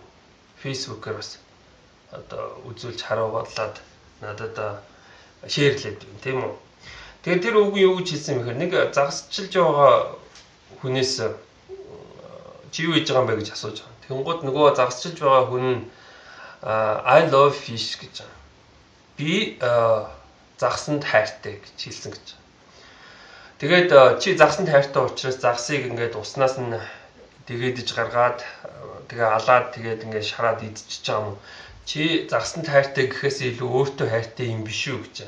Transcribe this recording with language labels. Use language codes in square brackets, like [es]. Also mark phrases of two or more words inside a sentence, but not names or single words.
[mn] Фэйсбүүкээр бас одоо үзүүлж харуулад надад шеэрлээд байна, тийм үү? Тэгээд тэр үг юу гэж хэлсэн бэхээр нэг загасчилж байгаа хүнээс чи юу хийж байгаа юм бэ гэж асууж байгаа. Тэнгууд нөгөө загасчилж байгаа хүн нь [en] I love fish [mn] гэж байгаа. Би загсанд хайртай гэж хэлсэн гэж. Тэгээд чи загсанд хайртай учраас загсыг ингээд уснаас нь дэгээдэж гаргаад тэгээ алаад тэгээд ингээд шараад идчихэж байгаа юм. Чи загсанд хайртай гэхээс илүү өөртөө хайртай юм биш үү гэж.